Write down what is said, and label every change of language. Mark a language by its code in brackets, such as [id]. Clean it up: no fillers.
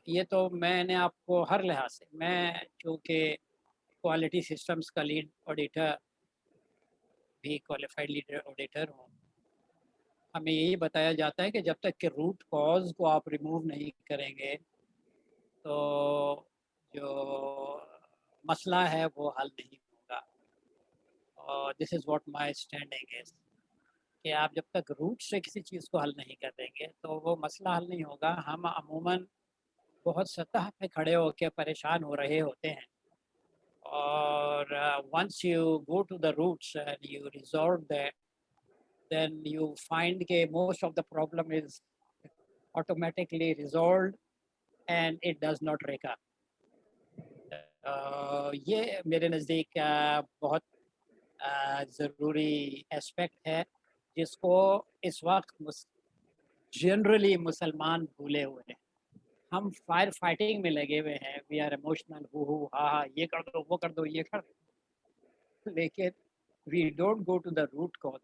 [ur] یہ تو میں نے آپ کو ہر لحاظ سے, میں چونکہ کوالٹی سسٹمز کا لیڈ آڈیٹر بھی کوالیفائڈ لیڈ آڈیٹر ہوں, ہمیں یہی بتایا جاتا ہے کہ جب تک کہ روٹ کاز کو آپ ریموو نہیں کریں گے تو جو مسئلہ ہے وہ حل نہیں ہوگا. اور [en] this is what my standing is [ur] کہ آپ جب تک روٹ سے کسی چیز کو حل نہیں کر دیں گے تو وہ مسئلہ حل نہیں ہوگا. ہم عموماً بہت سطح پہ کھڑے ہو کے پریشان ہو رہے ہوتے ہیں, اور [en] once you go to the roots and you resolve that, then you find that most of the problem is automatically resolved and it does not recur. [ur] یہ میرے نزدیک بہت ضروری اسپیکٹ ہے جس کو اس وقت جنرلی مسلمان بھولے ہوئے ہیں. ہم فائر فائٹنگ میں لگے ہوئے ہیں, [en] we are emotional, [ur] ہو ہاں یہ کر دو وہ کر دو یہ کر دو, لیکن [en] We don't go to the root cause.